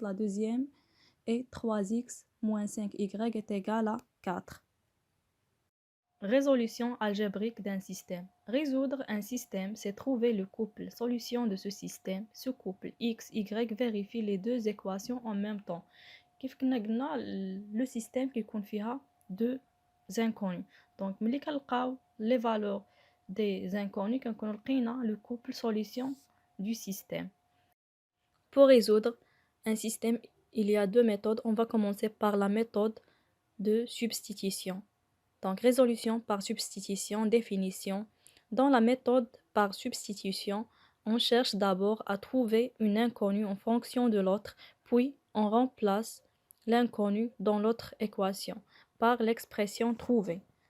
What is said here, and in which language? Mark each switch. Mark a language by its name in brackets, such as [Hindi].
[French] La deuxième est 3x moins 5y est égal à 4. Résolution algébrique d'un système. Résoudre un système, c'est trouver le couple solution de ce système. Ce couple x, y vérifie les deux équations en même temps. [Arabic] كيف كنا قلنا [French] le système [Arabic] كيكون فيها [French] deux inconnus. Donc [Arabic] ملي كنلقاو [French] les valeurs des inconnus [Arabic] كنكونوا لقينا [French] le couple solution du système. Pour résoudre un système, il y a deux méthodes. On va commencer par la méthode de substitution. Donc résolution par substitution, définition. Dans la méthode par substitution, on cherche d'abord à trouver une inconnue en fonction de l'autre, puis on remplace l'inconnu dans l'autre équation par l'expression trouvée.